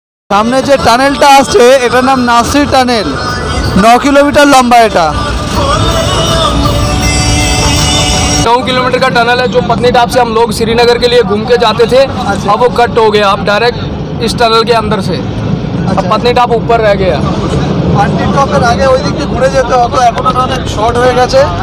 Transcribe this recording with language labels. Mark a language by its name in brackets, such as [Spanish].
[Bangla] সামনে যে টানেলটা আসছে এটার নাম নাসির টানেল, [Hindi] 9 किलोमीटर लंबा [Bangla] এটা। [Hindi] 9 किलोमीटर का टनल है जो पत्नीटॉप से हम लोग श्रीनगर के लिए घूम के जाते थे। अब वो कट हो गया, अब डायरेक्ट इस टनल के अंदर से अब पत्नीटॉप ऊपर रह गया। [Bangla] পাটনিটপের আগে ওই দিক দিয়ে ঘুরে যেতে হতো, এখন অনেক শর্ট হয়ে গেছে।